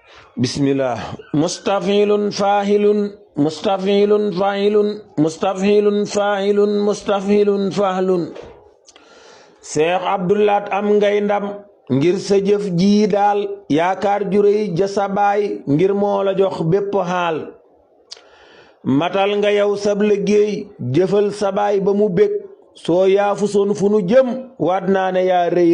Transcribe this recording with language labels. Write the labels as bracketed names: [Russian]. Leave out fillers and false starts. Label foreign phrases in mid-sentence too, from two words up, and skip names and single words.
[Arabic] بسم الله مستفعلن فاعلن مستفعلن فاعلن مستفعلن فاعلن مستفعلن فعلن [Wolof] Cheikh Abdou Lahad am ngay ndam ngir sa jëf ji daal yaakaar ju réy ja sa baay ngir moo la jox bépp xaal matal nga yow sab liggéey jëfal sa baay ba mu bég soo yaafu son fu nu jëm waat naa ne yaa rëy